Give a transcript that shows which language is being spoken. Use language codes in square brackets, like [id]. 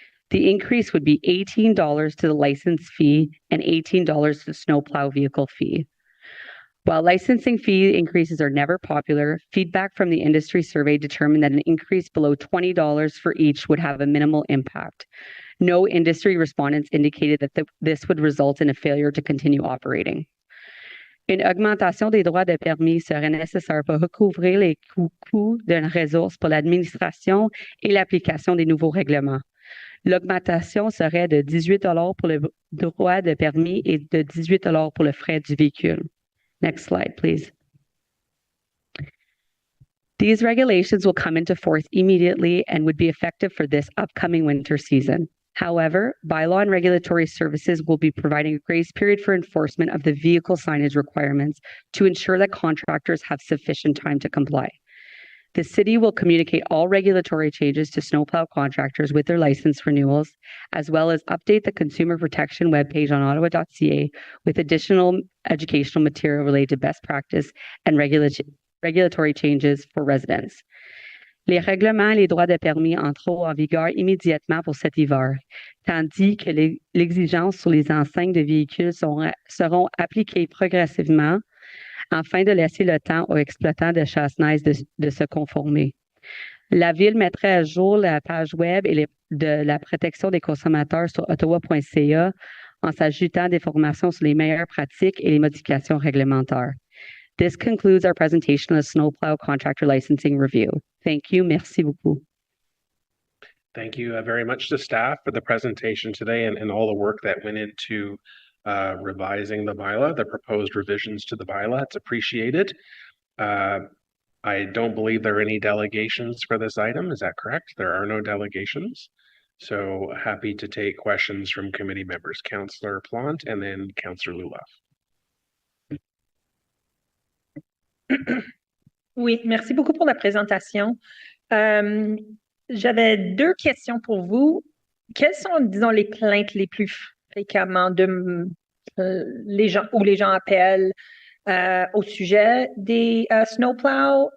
[en] The increase would be $18 to the license fee and $18 to the snowplow vehicle fee. While licensing fee increases are never popular, feedback from the industry survey determined that an increase below $20 for each would have a minimal impact. No industry respondents indicated that this would result in a failure to continue operating. [fr] Une augmentation des droits de permis serait nécessaire pour recouvrir les coûts d'une ressource pour l'administration et l'application des nouveaux règlements. L'augmentation serait de $18 pour le droit de permis et de $18 pour le frais du véhicule. [en] Next slide, please. These regulations will come into force immediately and would be effective for this upcoming winter season. However, bylaw and regulatory services will be providing a grace period for enforcement of the vehicle signage requirements to ensure that contractors have sufficient time to comply. The city will communicate all regulatory changes to snowplow contractors with their license renewals, as well as update the consumer protection webpage on ottawa.ca with additional educational material related to best practice and regulatory changes for residents. [fr] Les règlements et les droits de permis entreront en vigueur immédiatement pour cet hiver, tandis que l'exigence sur les enseignes de véhicules seront appliquées progressivement afin de laisser le temps aux exploitants de chasse-neige de se conformer. La Ville mettrait à jour la page web de la protection des consommateurs sur ottawa.ca en s'ajoutant des formations sur les meilleures pratiques et les modifications réglementaires. [en] This concludes our presentation of the Snowplow Contractor Licensing Review. Thank you. [fr] Merci beaucoup. [en] Thank you very much to staff for the presentation today and all the work that went into revising the bylaw, the proposed revisions to the bylaw. It's appreciated. I don't believe there are any delegations for this item. Is that correct? There are no delegations. So happy to take questions from committee members. Councillor Plante and then Councillor Lulaf. [fr] Oui, merci beaucoup pour la présentation. J'avais 2 questions pour vous. Quelles sont, disons, les plaintes les plus fréquemment de les gens appellent au sujet des snowplows?